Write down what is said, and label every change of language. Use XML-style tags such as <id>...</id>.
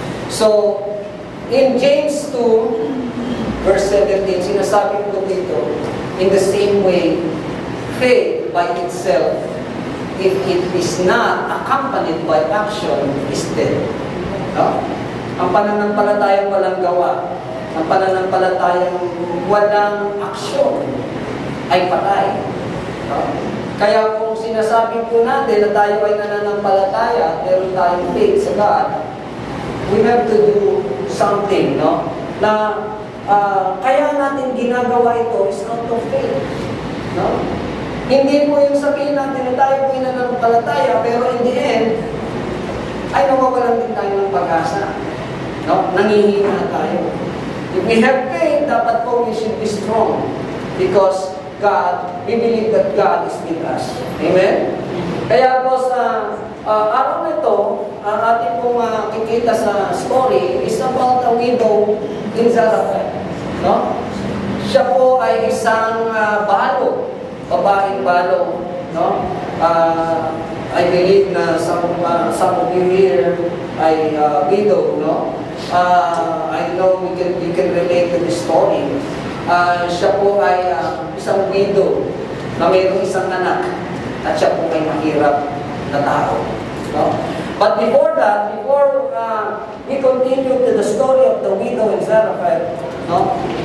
<en>So, in James 2, verse 17,</en> <tl>sinasabi ko dito,</tl> <en>in the same way, faith by itself, if it is not accompanied by action, is dead.</en> <tl>Ang pananampalatayang walang gawa, ang pananampalatayang walang aksyon, ay patay. Kaya kung sinasabi po natin na tayo ay nananampalataya, meron tayong faith sa God,</tl> <en>we have to do something,</en> <tl>no? Na kaya natin ginagawa ito</tl> <en>is out of faith.</en> <tl>No? Hindi po yung sabihin natin na tayo po ay nananampalataya, pero</tl> <en>in the end,</en> <tl>ay nawawalan din tayo ng pag-asa.</tl> <en>No?</en> <tl>Nangihina tayo.</tl> <en>If we have faith,</en> <tl>dapat po</tl> <en>we should be strong. Because God, we believe that God is with us. Amen?</en> <tl>Kaya po sa araw na ito, ang ating pong makikita sa story</tl> <en>is about a widow in Zarephath.</en> <tl>No? Siya po ay isang balo, babaeng balo. No?</tl> <en>I believe na some of you here ay widow. No? I know you can relate to this story.</en> <tl>Siya po ay isang widow na mayroong isang anak at siya po ay mahirap na tao. No?</tl> <en>But before that, before we continue to the story of the widow in Zarephath, no?</en>